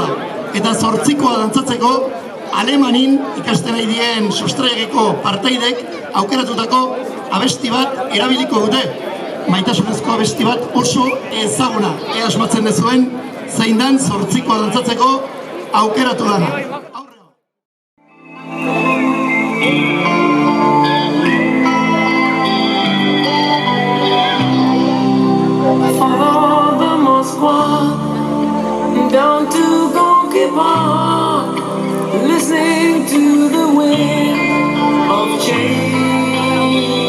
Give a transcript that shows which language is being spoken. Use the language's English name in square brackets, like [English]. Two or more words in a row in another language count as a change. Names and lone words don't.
[Basque] Eta 8koa dantzatzeko Alemanin ikasten ari dien sustraiekiko partaidek aukeratutako abesti bat erabiliko dute. Maitasunezko abesti bat oso ezaguna. Ea asmatzen dezuen, zein dan 8koa dantzatzeko aukeratu dana. [English] Follow the Moskva down to Gorky Park, listening to the wind of change.